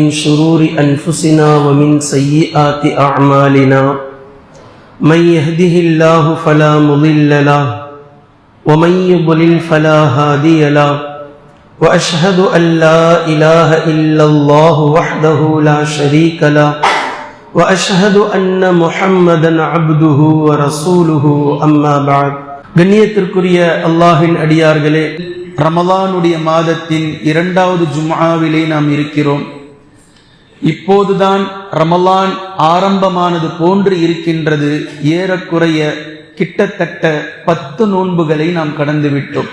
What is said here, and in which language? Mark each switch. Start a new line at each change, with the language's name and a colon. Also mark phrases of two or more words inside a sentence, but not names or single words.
Arabic: شرور أنفسنا ومن سيئات أعمالنا من يهده الله فلا مضل له ومن يضلل فلا هادي له وأشهد أن لا إله إلا الله وحده لا شريك له وأشهد أن محمدا عبده ورسوله أما بعد
Tamil: கண்ணியத்திற்குரிய அல்லாஹ்வின் அடியார்களே, ரமலானுடைய மாதத்தின் 2வது ஜும்ஆவிலே நாம் இருக்கிறோம். இப்போதுதான் ரமலான் ஆரம்பமானது போன்று இருக்கின்றது. ஏறக்குறைய கிட்டத்தட்ட 10 நோன்புகளை நாம் கடந்து விட்டோம்.